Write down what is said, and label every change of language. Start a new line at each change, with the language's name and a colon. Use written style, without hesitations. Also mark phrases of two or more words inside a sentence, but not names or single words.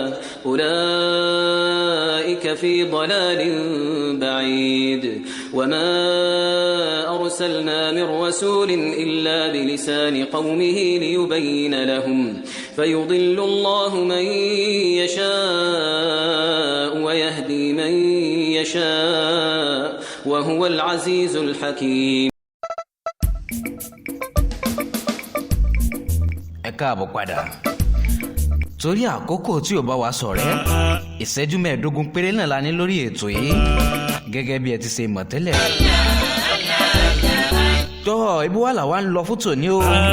Arabic: أولئك في ضلال بعيد وما أرسلنا من رسول إلا بلسان قومه ليبين لهم فيضل الله من يشاء ويهدي من يشاء وهو العزيز الحكيم.
Yoruba: ẹ káàbọ̀ padà. torí àkókò tí ò bá wa ṣọ̀rẹ́ ìṣẹ́jú 15 péré náà la ní lórí ètò yìí gẹ́gẹ́ bí ẹ ti ṣe mọ̀ tẹ́lẹ̀. tọ́ ibi wà làwa ń lọ fún tòní o.